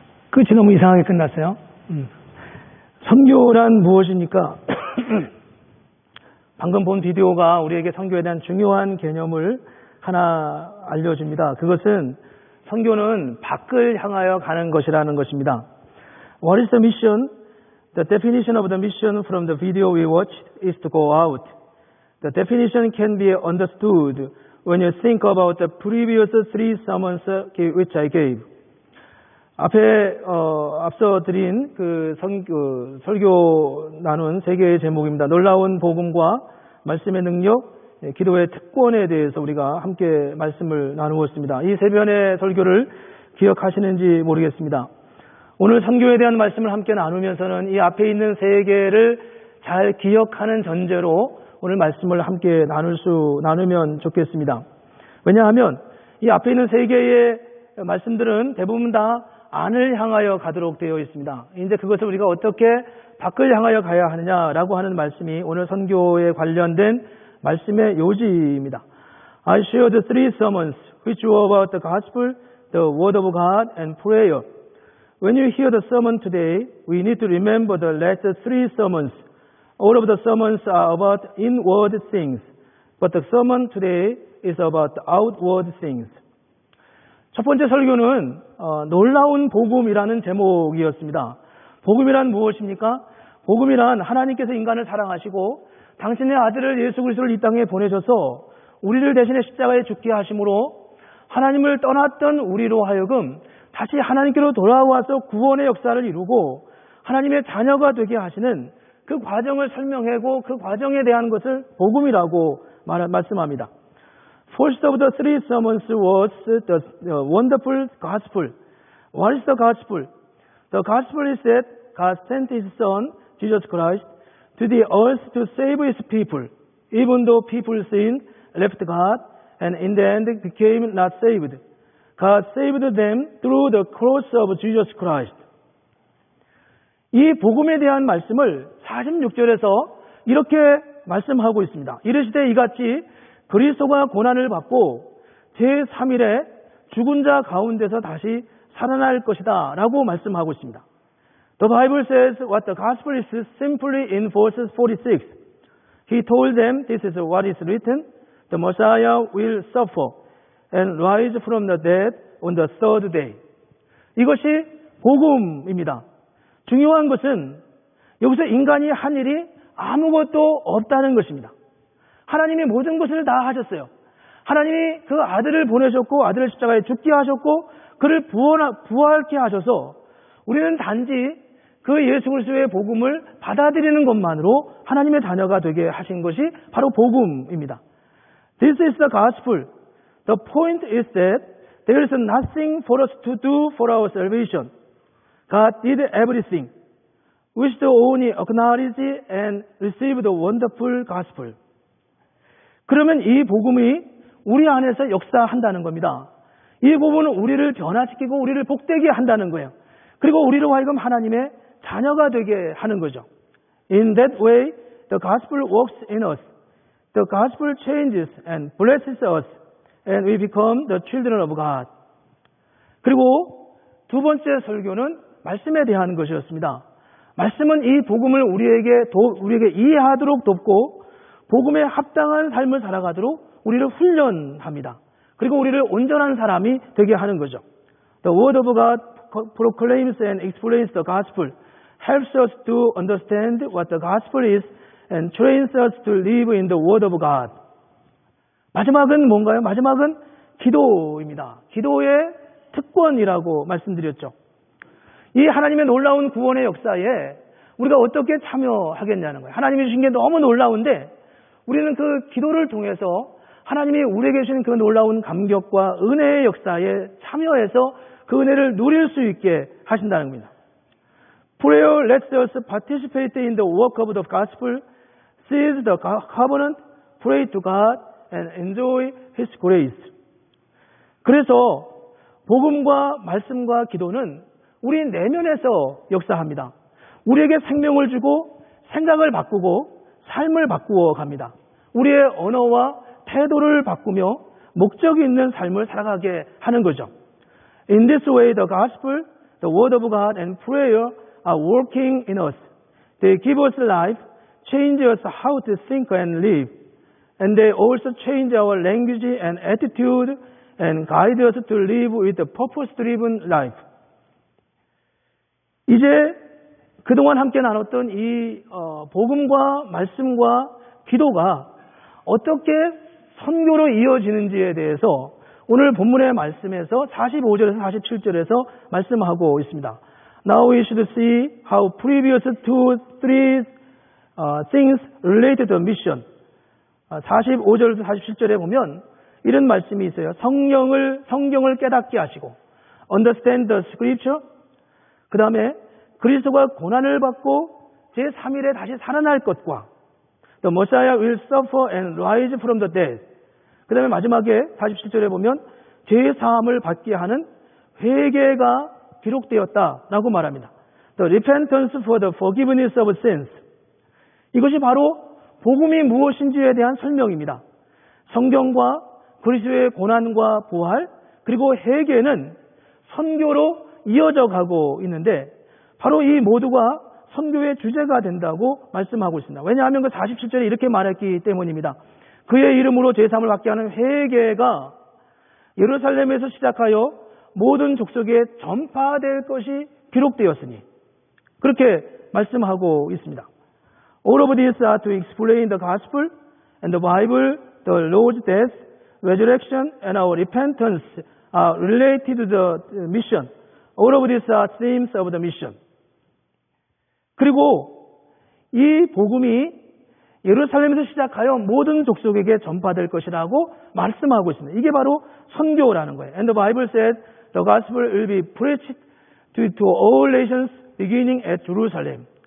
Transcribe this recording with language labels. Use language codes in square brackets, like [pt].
[ko] 끝이 너무 이상하게 끝났어요. 선교란 무엇입니까? 방금 본 비디오가 우리에게 선교에 대한 중요한 개념을 하나 알려줍니다. 그것은 선교는 밖을 향하여 가는 것이라는 것입니다. [en] What is the mission? The definition of the mission from the video we watched is to go out. The definition can be understood when you think about the previous three sermons which I gave. [ko] 앞에 앞서 드린 설교 나눈 세 개의 제목입니다. 놀라운 복음과 말씀의 능력, 기도의 특권에 대해서 우리가 함께 말씀을 나누었습니다. 이 세 편의 설교를 기억하시는지 모르겠습니다. 오늘 선교에 대한 말씀을 함께 나누면서는 이 앞에 있는 세 개를 잘 기억하는 전제로 오늘 말씀을 함께 나누면 좋겠습니다. 왜냐하면 이 앞에 있는 세 개의 말씀들은 대부분 다 안을 향하여 가도록 되어 있습니다. 이제 그것을 우리가 어떻게 밖을 향하여 가야 하느냐라고 하는 말씀이 오늘 선교에 관련된 말씀의 요지입니다. [en] I shared three sermons which were about the gospel, the word of God, and prayer. When you hear the sermon today, we need to remember the last three sermons. All of the sermons are about inward things, but the sermon today is about outward things. [ko] 첫 번째 설교는 놀라운 복음이라는 제목이었습니다. 복음이란 무엇입니까? 복음이란 하나님께서 인간을 사랑하시고 당신의 아들을 예수 그리스도를 이 땅에 보내셔서 우리를 대신해 십자가에 죽게 하심으로 하나님을 떠났던 우리로 하여금 다시 하나님께로 돌아와서 구원의 역사를 이루고 하나님의 자녀가 되게 하시는 그 과정을 설명하고 그 과정에 대한 것을 복음이라고 말씀합니다. [en] First of the three sermons was the wonderful gospel. What is the gospel? The gospel is that God sent His Son, Jesus Christ, to the earth to save His people, even though people sinned, left God, and in the end became not saved. God saved them through the cross of Jesus Christ. [ko] 이 복음에 대한 말씀을 46절에서 이렇게 말씀하고 있습니다. 이르시되 이같이 그리스도가 고난을 받고 제3일에 죽은 자 가운데서 다시 살아날 것이다 라고 말씀하고 있습니다. [en] The Bible says what the gospel is simply in verse 46. He told them this is what is written. The Messiah will suffer and rise from the dead on the third day. [ko] 이것이 복음입니다. 중요한 것은 여기서 인간이 한 일이 아무것도 없다는 것입니다. 하나님이 모든 것을 다 하셨어요. 하나님이 그 아들을 보내셨고 아들을 십자가에 죽게 하셨고 그를 부활케 하셔서 우리는 단지 그 예수 그리스도의 복음을 받아들이는 것만으로 하나님의 자녀가 되게 하신 것이 바로 복음입니다. [en] This is the gospel. The point is that there is nothing for us to do for our salvation. God did everything. We should only acknowledge and receive the wonderful gospel. [ko] 그러면 이 복음이 우리 안에서 역사한다는 겁니다. 이 복음은 우리를 변화시키고 우리를 복되게 한다는 거예요. 그리고 우리로 하여금 하나님의 자녀가 되게 하는 거죠. [en] In that way, the gospel works in us. The gospel changes and blesses us, and we become the children of God. [ko] 그리고 두 번째 설교는 말씀에 대한 것이었습니다. 말씀은 이 복음을 우리에게 이해하도록 돕고 복음에 합당한 삶을 살아가도록 우리를 훈련합니다. 그리고 우리를 온전한 사람이 되게 하는 거죠. [en] The word of God proclaims and explains the gospel, helps us to understand what the gospel is, and trains us to live in the word of God. [ko] 마지막은 뭔가요? 마지막은 기도입니다. 기도의 특권이라고 말씀드렸죠. 이 하나님의 놀라운 구원의 역사에 우리가 어떻게 참여하겠냐는 거예요. 하나님이 주신 게 너무 놀라운데 우리는 그 기도를 통해서 하나님이 우리에게 주신 그 놀라운 감격과 은혜의 역사에 참여해서 그 은혜를 누릴 수 있게 하신다는 겁니다. [en] Prayer lets us participate in the work of the gospel, seize the covenant, pray to God, and enjoy His grace. [ko] 그래서 복음과 말씀과 기도는 우리 내면에서 역사합니다. 우리에게 생명을 주고 생각을 바꾸고 삶을 바꾸어 갑니다. 우리의 언어와 태도를 바꾸며 목적이 있는 삶을 살아가게 하는 거죠. [en] In this way, the gospel, the word of God, and prayer are working in us. They give us life, change us how to think and live, and they also change our language and attitude and guide us to live with a purpose-driven life. [ko] 이제 그동안 함께 나눴던 이 복음과 말씀과 기도가 어떻게 선교로 이어지는지에 대해서 오늘 본문의 말씀에서 45절에서 47절에서 말씀하고 있습니다. [en] Now we should see how previous to three things related to mission. [ko] 45절에서 47절에 보면 이런 말씀이 있어요. 성경을 깨닫게 하시고 [en] understand the scripture. [ko] 그 다음에 그리스도가 고난을 받고 제3일에 다시 살아날 것과 [en] the Messiah will suffer and rise from the dead. [ko] 그 다음에 마지막에 47절에 보면 죄사함을 받게 하는 회개가 기록되었다라고 말합니다. [en] The repentance for the forgiveness of sins. [ko] 이것이 바로 복음이 무엇인지에 대한 설명입니다. 성경과 그리스도의 고난과 부활 그리고 회개는 선교로 이어져 가고 있는데 바로 이 모두가 선교의 주제가 된다고 말씀하고 있습니다. 왜냐하면 그 47절에 이렇게 말했기 때문입니다. 그의 이름으로 제사함을 받게 하는 회개가 예루살렘에서 시작하여 모든 족속에 전파될 것이 기록되었으니 그렇게 말씀하고 있습니다. [en] All of these are to explain the gospel and the Bible, the Lord's death, resurrection, and our repentance are related to the mission. All of these are themes of the mission. [ko] 그리고 이 복음이 예루살렘에서 시작하여 모든 족속에게 전파될 것이라고 말씀하고 있습니다. 이게 바로 선교라는 거예요. [en] And the Bible says the gospel will be preached to all nations beginning at Jerusalem.